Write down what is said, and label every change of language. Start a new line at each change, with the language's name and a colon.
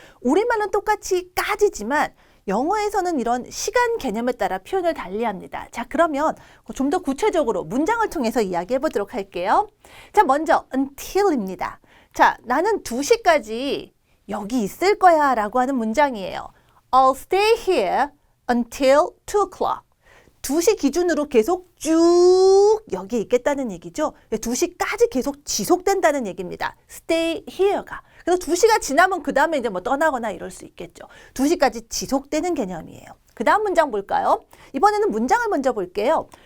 Korean: 우리말은 똑같이 까지지만 영어에서는 이런 시간 개념에 따라 표현을 달리합니다. 자, 그러면 좀 더 구체적으로 문장을 통해서 이야기해 보도록 할게요. 자, 먼저 until입니다. 자, 나는 2시까지 여기 있을 거야 라고 하는 문장이에요.
English: I'll stay here until 2 o'clock.
Korean: 2시 기준으로 계속 쭉 여기에 있겠다는 얘기죠. 2시까지 계속 지속된다는 얘기입니다.
English: stay here
Korean: 가. 그래서 2시가 지나면 그 다음에 이제 뭐 떠나거나 이럴 수 있겠죠. 2시까지 지속되는 개념이에요. 그 다음 문장 볼까요? 이번에는 문장을 먼저 볼게요.